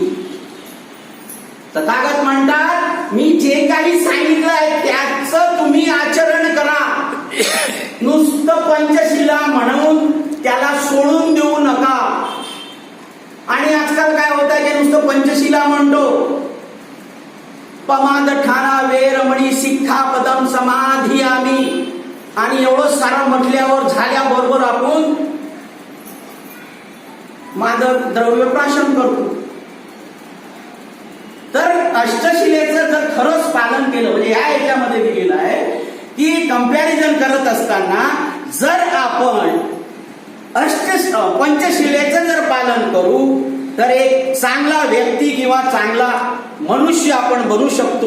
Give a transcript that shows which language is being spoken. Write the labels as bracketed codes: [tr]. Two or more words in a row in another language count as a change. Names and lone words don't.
[mr] तथागत म्हणतात, मी जे काही सांगितलं आहे त्याचं तुम्ही आचरण करा. नुसतं पंचशिला म्हणून त्याला सोडून देऊ नका. आणि आजकाल काय होत आहे की नुसतं पंचशिला म्हणतो, [pi] पमाद ठाणा वेरमणी शिक्षापदम समाधियामी, [mr] आणि एवढं सारं म्हटल्यावर झाल्याबरोबर आपण मादक द्रव्य प्राशन करतो. तर अष्टशिलेचं जर खरंच पालन केलं, म्हणजे या याच्यामध्ये दिलेलं आहे की कंपॅरिझन करत असताना जर आपण पंचशिलेचं जर पालन करू तर एक चांगला व्यक्ती किंवा चांगला मनुष्य आपण बनू शकतो.